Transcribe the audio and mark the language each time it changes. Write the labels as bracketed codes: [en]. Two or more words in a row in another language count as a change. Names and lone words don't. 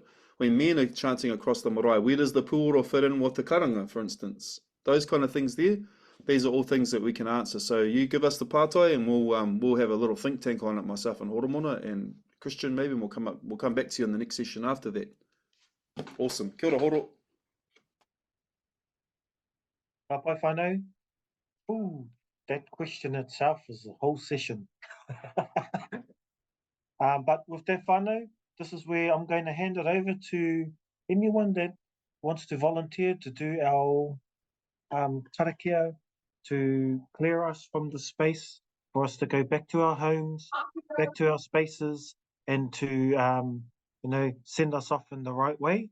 [en] When men are chanting across the marae, where does the puoro fit in with the karanga, for instance? Those kind of things there. These are all things that we can answer. So you give us the pātai, and we'll have a little think tank on it, myself and Horomona and Christian maybe, and we'll come back to you in the next session after that. Awesome. [mi] Kia ora, horo. Ka pai whānau. [en] Ooh, that question itself is a whole session. But with that whānau, this is where I'm going to hand it over to anyone that wants to volunteer to do our karakia, to clear us from the space, for us to go back to our homes, back to our spaces, and to you know, send us off in the right way.